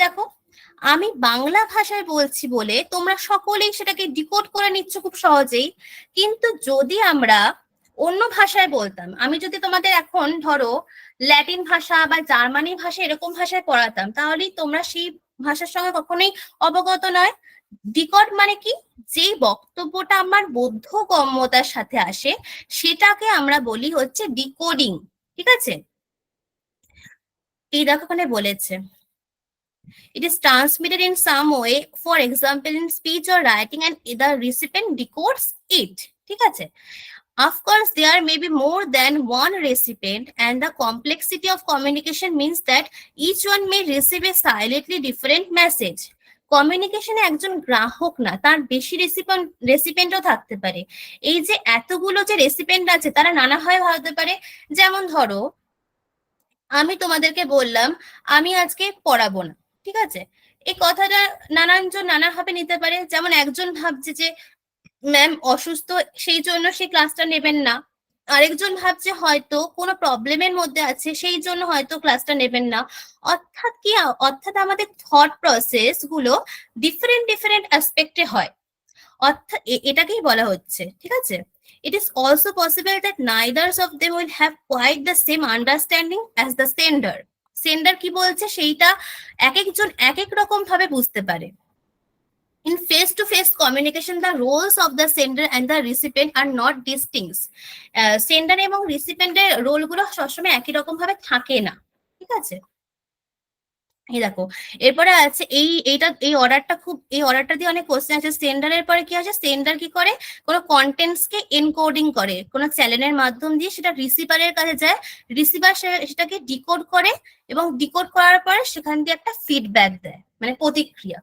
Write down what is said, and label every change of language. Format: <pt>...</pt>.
<bn>দেখো, আমি বাংলা ভাষায় বলছি বলে তোমরা সকলেই সেটাকে ডিকোড করে নিচ্ছ খুব সহজেই, কিন্তু যদি আমরা অন্য ভাষায় বলতাম, আমি যদি তোমাদের এখন ধরো ল্যাটিন ভাষা বা জার্মানি ভাষা এরকম ভাষায় পড়াতাম, তাহলেই তোমরা সেই ভাষার সঙ্গে কখনোই অবগত নয়। ডিকোড মানে কি? যে বক্তব্যটা আমার বোধগম্যতার সাথে আসে সেটাকে আমরা বলি হচ্ছে ডিকোডিং, ঠিক আছে? এই দেখো ওখানে বলেছে,</bn> <en>it is transmitted in some way, for example in speech or writing, and the recipient decodes it,</en> <bn>ঠিক আছে?</bn> <en>Of course there may be more than one recipient, and the complexity of communication means that each one may receive a slightly different message.</en> <bn>কমিউনিকেশনে একজন গ্রাহক না, তার বেশি রেসিপেন্টও থাকতে পারে। এই যে এতগুলো যে রেসিপেন্ট আছে তারা নানাভাবে হতে পারে। যেমন ধরো আমি তোমাদেরকে বললাম আমি আজকে পড়াবো না, ঠিক আছে? এই কথাটা নানানজন নানাভাবে নিতে পারে। যেমন একজন ভাবছে যে ম্যাম অসুস্থ, সেই জন্য সেই ক্লাসটা নেবেন না। আরেকজন ভাবছে হয়তো কোনো প্রবলেমের মধ্যে আছে, সেই জন্য হয়তো ক্লাসটা নেবেন না। অর্থাৎ কি? অর্থাৎ আমাদের থট প্রসেস গুলো ডিফারেন্ট ডিফারেন্ট অ্যাসপেক্টে হয়। অর্থাৎ এটাকেই বলা হচ্ছে, ঠিক আছে?</bn> <en>It is also possible that neither of them will have quite the same understanding as the sender.</en> <bn>Sender কি বলছে সেইটা এক একজন এক এক রকম ভাবে বুঝতে পারে।</bn> <en>In face-to-face communication, the roles of the sender and the recipient are not distinct.</en> <bn>Sender এবং রিসিপিয়েন্টের রোলগুলো সবসময় একই রকম ভাবে থাকে না, ঠিক আছে? এই দেখো, এরপরে আছে এই অর্ডারটা দিয়ে অনেক কোশ্চেন আছে। সেন্ডারের পরে কি আছে? সেন্ডার কি করে? কোনো কন্টেন্টস কে এনকোডিং করে, কোনো চ্যানেলের মাধ্যম দিয়ে সেটা রিসিভারের কাছে যায়, রিসিভার সেটাকে ডিকোড করে, এবং ডিকোড করার পরে সেখান দিয়ে একটা ফিডব্যাক দেয়, মানে প্রতিক্রিয়া।</bn>